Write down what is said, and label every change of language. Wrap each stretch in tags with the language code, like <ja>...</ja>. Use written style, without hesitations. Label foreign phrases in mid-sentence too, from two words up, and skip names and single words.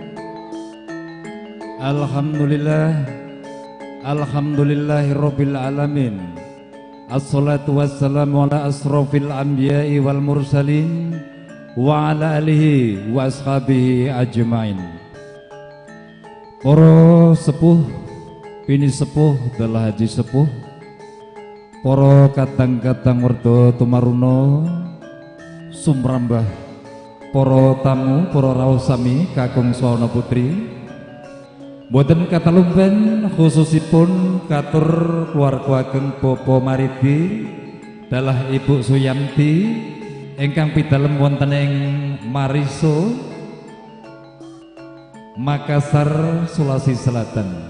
<ar>الحمد لله رب العالمين. الصلاة والسلام على أشرف الأنبياء والمرسلين وعلى آله وأصحابه أجمعين.</ar> <jv>Para sepuh, bini sepuh, dalah haji sepuh, para kadang-kadang werda tumaruno sumrambah, para tamu, para rawuh sami kakung swana putri, boten katalumben khususipun katur keluarga ageng Bapa Maridi dalah Ibu Suyanti ingkang pidalem wonten ing Mariso, Makassar, Sulawesi Selatan.</jv>